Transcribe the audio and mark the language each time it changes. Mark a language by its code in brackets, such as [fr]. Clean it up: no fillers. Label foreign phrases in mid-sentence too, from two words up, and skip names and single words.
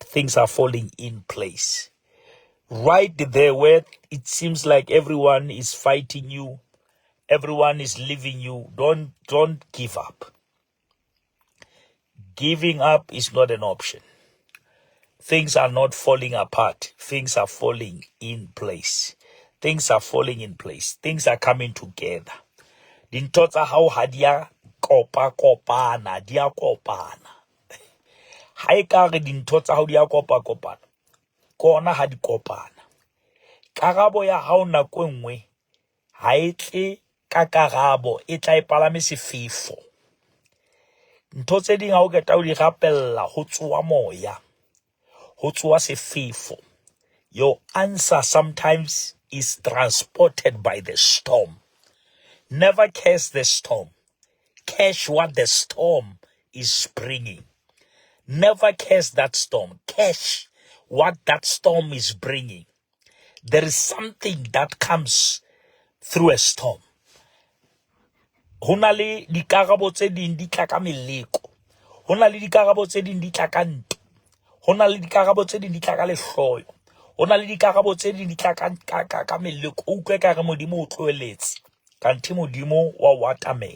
[en] Things are falling in place. Right there where it seems like everyone is fighting you, everyone is leaving you, don't give up. Giving up is not an option. Things are not falling apart. Things are falling in place. Things are falling in place. Things are coming together. [st] Dintho tsa hao ha dia kopana, dia kopana. Ha e ka re dintho tsa hao dia kopana, kona ha di kopana. Karabo ya hao nako nngwe ha e tle ka karabo, e tla e palame sefefo. Ntho tse ding ha o keta o di rapella ho tsoa moya. ho tsoa sefefo. [en] Your answer sometimes is transported by the storm. Never curse the storm. Catch what the storm is bringing. Never curse that storm. Catch what that storm is bringing. There is something that comes through a storm. [st] Hona le dikarabo tse ding di tla ka meleko. Hona le dikarabo tse ding di tla ka ntwa. Hona le dikarabo tse ding di tla ka lehloyo. Hona le dikarabo tse ding di tla ka meleko. O utlwe ka re Modimo o tloeletse. Kanthi Modimo wa watamela.